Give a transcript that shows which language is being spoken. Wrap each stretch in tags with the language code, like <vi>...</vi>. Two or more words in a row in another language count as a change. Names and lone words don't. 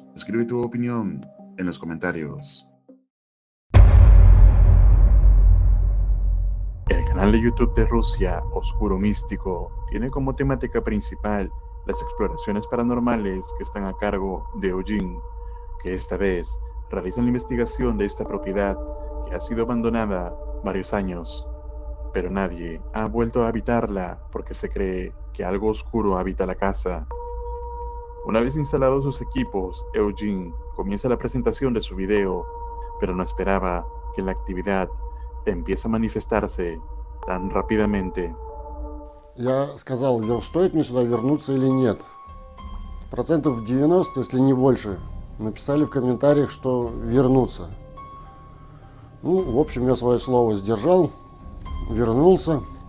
<es>Escribe tu opinión en los comentarios. El canal de YouTube de Rusia, Oscuro Místico, tiene como temática principal las exploraciones paranormales que están a cargo de Eugene, que esta vez realizan la investigación de esta propiedad que ha sido abandonada varios años, pero nadie ha vuelto a habitarla porque se cree que algo oscuro habita la casa. Una vez instalados sus equipos, Eugene comienza la presentación de su video, pero no esperaba que la actividad empiece a manifestarse tan rápidamente.</es> <ru>Я сказал, стоит мне сюда вернуться или нет. Процентов 90, если не больше, написали в комментариях, что вернуться. Ну, в общем, я свое слово сдержал, вернулся.</ru>